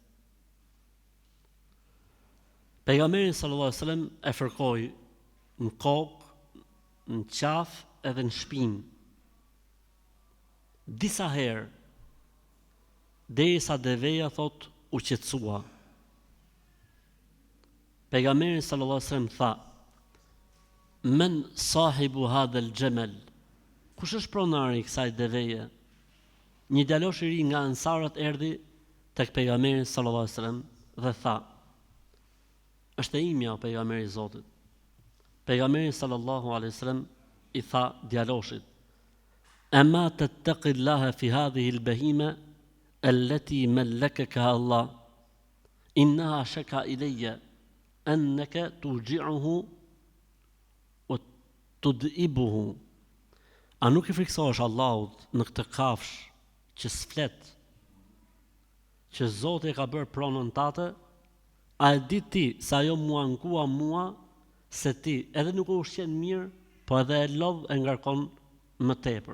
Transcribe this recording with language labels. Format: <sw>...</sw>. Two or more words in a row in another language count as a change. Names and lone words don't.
<sq>Pejgamberi</sq> <ar>صلى الله عليه وسلم</ar> <sq>e fërkoi në kokë, në qafë edhe në shpinë. Disa herë, derisa deveja thot u qetësua.</sq> <ar>Pejgamberi صلى الله عليه وسلم tha: من صاحب هذا الجمل?</ar> <sq>Kush është pronari i kësaj deveje? Një djalosh i ri nga ansarët erdhi tek pejgamberi</sq> <ar>صلى الله عليه وسلم</ar> <sq>dhe tha: Është e imja, o pejgamberi i Zotit.</sq> <ar>Pejgamberi صلى الله عليه وسلم</ar> <sq>i tha djaloshit:</sq> <ar>أما تتقي الله في هذه البهيمة التي ملكك الله، إنها شكا إلي أنك ترجعه وتدئبه.</ar> <sq>A nuk i friksohesh Allahut në këtë kafsh që s'flet, që Zoti e ka bërë pronën tate? A e di ti se ajo mua ankua mua se ti edhe nuk u ushqen mirë, po edhe e lodh e ngarkon më tepër.</sq>